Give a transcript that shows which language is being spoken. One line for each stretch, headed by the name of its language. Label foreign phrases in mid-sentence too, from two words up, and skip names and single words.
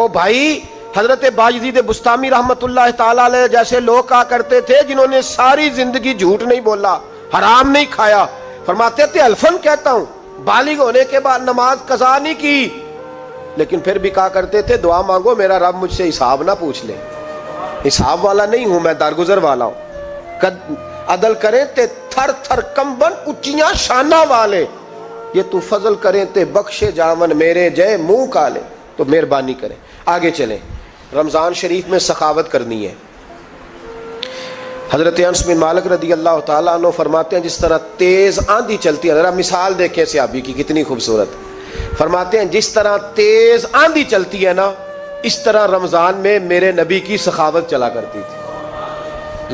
Urdu: او بھائی، حضرت باجزید بستامی رحمت اللہ تعالیٰ علیہ جیسے لوگ کہا کرتے تھے جنہوں نے ساری زندگی جھوٹ نہیں بولا، حرام نہیں کھایا، فرماتے تھے الفن کہتا ہوں، بالغ ہونے کے بعد نماز قضا نہیں کی، لیکن پھر بھی کہا کرتے تھے دعا مانگو میرا رب مجھ سے حساب نہ پوچھ لے، حساب والا نہیں ہوں میں، درگزر والا ہوں۔
Punjabi: عدل کریں تے تھر تھر کمبن اچیاں شانہ والے، یہ تو فضل کریں تے بخشے جاون میرے جے منہ کالے۔
Urdu: تو مہربانی کریں، آگے چلیں۔ رمضان شریف میں سخاوت کرنی ہے۔ حضرت انس بن مالک رضی اللہ تعالیٰ عنہ فرماتے ہیں جس طرح تیز آندھی چلتی ہے، ذرا مثال دیکھیں صحابی کی کتنی خوبصورت، فرماتے ہیں جس طرح تیز آندھی چلتی ہے نا، اس طرح رمضان میں میرے نبی کی سخاوت چلا کرتی تھی۔